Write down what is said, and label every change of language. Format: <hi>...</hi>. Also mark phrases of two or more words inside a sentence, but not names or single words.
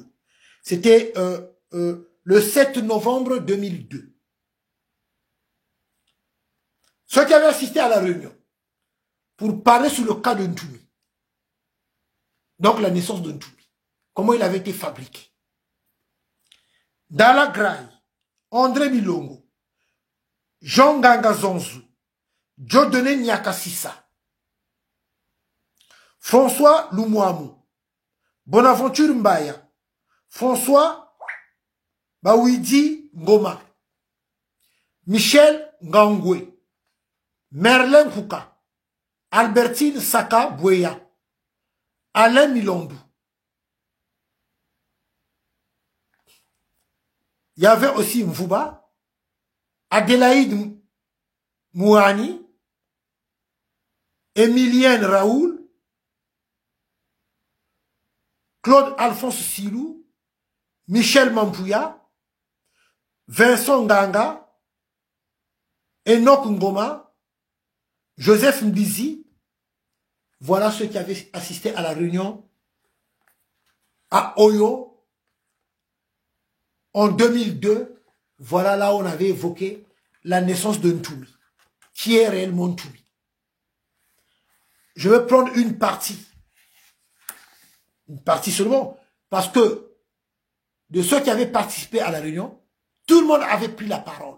<fr>C'était le 7 novembre 2002. Ceux qui avaient assisté à la réunion pour parler sur le cas de Ntoumi. Donc la naissance de Ntoumi. Comment il avait été fabriqué. Dala Graï, André Milongo, Jean Ganga Zonzou, Dieudonné Nyakasissa, François Lumouamou, Bonaventure Mbaya, François Bawidi Ngoma, Michel Ngangwe, Merlin Kouka, Albertine Saka Bouya, Alain Milondou. Il y avait aussi Mvouba, Adélaïde Mouani, Emilienne Raoul, Claude Alphonse Silou, Michel Mampouya, Vincent Nganga, Enoch Ngoma, Joseph Mbizi. Voilà ceux qui avaient assisté à la réunion à Oyo en 2002. Voilà là où on avait évoqué la naissance de Ntoumi. Qui est réellement Ntoumi? je vais prendre une partie seulement, parce que de ceux qui avaient participé à la réunion, tout le monde avait pris la parole.</fr>